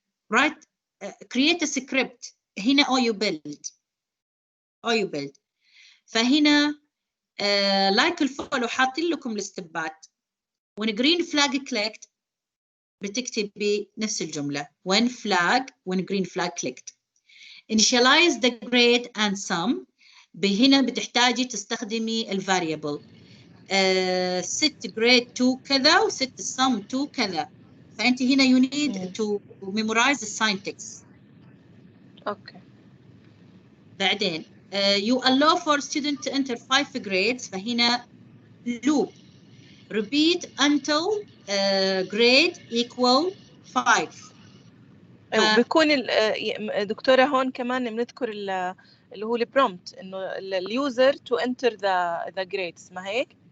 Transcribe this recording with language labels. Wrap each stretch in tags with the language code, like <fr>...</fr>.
<en>Right. Create a script.</en> <ar>هنا</ar> <en>or you build.</en> <ar>فهنا like الفولو حاطين لكم الستبات.</ar> <en>when green flag clicked</en> <ar>بتكتبي نفس الجملة.</ar> <en>when green flag clicked. initialize the grade and sum.</en> <ar>هنا بتحتاجي تستخدمي الفاريبل.</ar> <en>set grade to كذا وset sum to كذا.</en> <ar>فأنت هنا</ar> <en>you need to memorize the syntax. Okay.</en> <ar>بعدين</ar> <en>you allow for student to enter 5 grades.</en> <ar>فهنا</ar> <en>loop repeat until grade equal 5.</en> <ar>بيكون دكتورة هون كمان بنذكر اللي هو البرومبت انه اليوزر تو انتر ذا جريدز، ما هيك؟</ar>